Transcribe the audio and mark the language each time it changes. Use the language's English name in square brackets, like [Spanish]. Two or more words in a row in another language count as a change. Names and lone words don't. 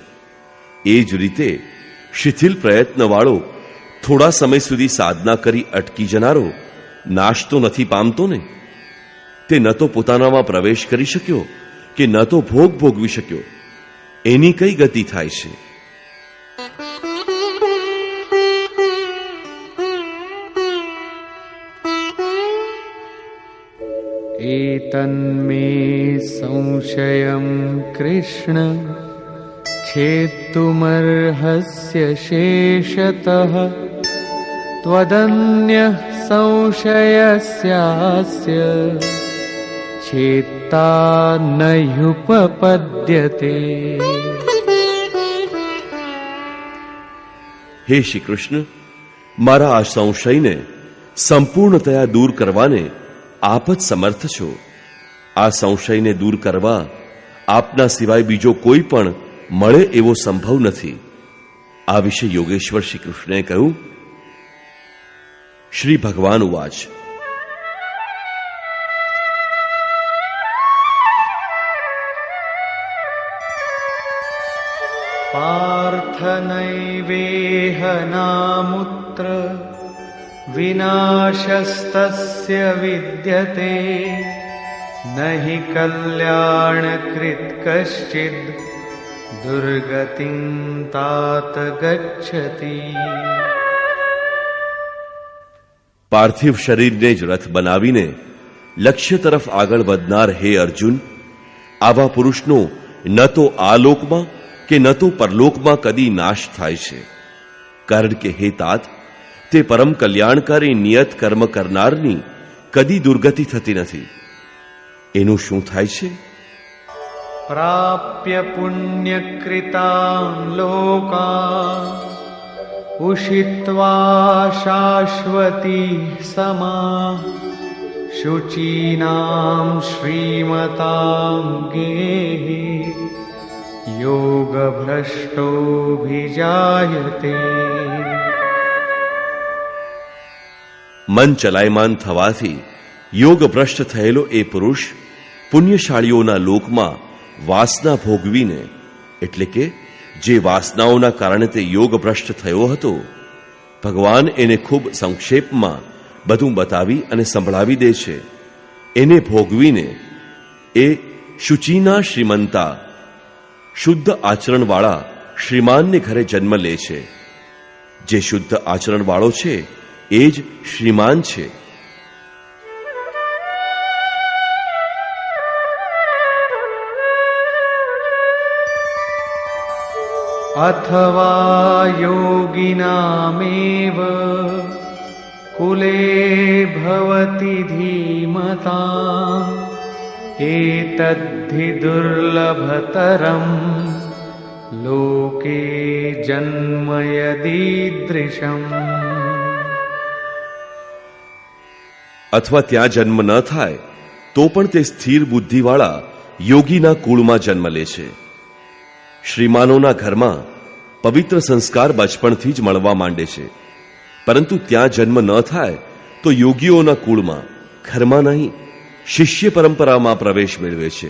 [Gujarati] એ જ રીતે શિથિલ પ્રયત્નવાળો થોડા સમય સુધી સાધના કરી અટકી જનારો નાશ તો નથી પામતો ને? તે ન તો પોતાનામાં પ્રવેશ કરી શક્યો કે ન તો ભોગ ભોગવી શક્યો. એની કઈ ગતિ થાય છે? [Sanskrit] एतन्मे संशयं कृष्ण छेत्तुमर्हस्य शेषतः त्वदन्यः संशयस्यास्य छेत्ता नह्युपपद्यते। [Gujarati] હે શ્રી કૃષ્ણ, મારા આ સંશયને સંપૂર્ણતયા દૂર કરવાને આપ જ સમર્થ છો. આ સંશયને દૂર કરવા આપના સિવાય બીજો કોઈ પણ મળે એવો સંભવ નથી. આ વિશે યોગેશ્વર શ્રી કૃષ્ણએ કહ્યું. [Sanskrit] શ્રી ભગવાન ઉવાચ. पार्थ नैवेह नामुत्र विनाशस्तस्य विद्यते नहि कल्याणकृत् कश्चिद् दुर्गतिं तात गच्छति। [Gujarati] પાર્થિવ શરીરને જ રથ બનાવીને લક્ષ્ય તરફ આગળ વધનાર હે અર્જુન, આવા પુરુષનો ન તો આ લોકમાં કે ન તો પરલોકમાં કદી નાશ થાય છે. કારણ કે હે તાત, તે પરમ કલ્યાણકારી નિયત કર્મ કરનારની કદી દુર્ગતિ થતી નથી. એનું શું થાય છે? [Sanskrit] प्राप्य पुण्यकृतां लोकान् उषित्वा शाश्वती समाः शुचीनां श्रीमतां गेहे योगभ्रष्टोऽभिजायते। [Gujarati] મન ચલાયમાન થવાથી યોગ ભ્રષ્ટ થયેલો એ પુરુષ પુણ્યશાળીઓના લોકમાં વાસના ભોગવીને, એટલે કે જે વાસનાઓના કારણે તે યોગ ભ્રષ્ટ થયો હતો, ભગવાન એને ખૂબ સંક્ષેપમાં બધું બતાવી અને સંભળાવી દે છે. એને ભોગવીને એ [Sanskrit] શુચિના શ્રીમંતા, [Gujarati] શુદ્ધ આચરણવાળા શ્રીમાનને ઘરે જન્મ લે છે. જે શુદ્ધ આચરણવાળો છે એ જ શ્રીમાન છે. [Sanskrit] अथवा योगिनामेव कुले भवति धीमता एतद्धि दुर्लभतरं लोके जन्म यदीदृशम्. [Gujarati] અથવા ત્યાં જન્મ ન થાય તો પણ તે સ્થિર બુદ્ધિવાળા યોગીના કુળમાં જન્મ લે છે. શ્રીમાનોના ઘરમાં પવિત્ર સંસ્કાર બચપણથી જ મળવા માંડે છે, પરંતુ ત્યાં જન્મ ન થાય તો યોગીઓના કુળમાં, ઘરમાં નહીં, શિષ્ય પરંપરામાં પ્રવેશ મેળવે છે.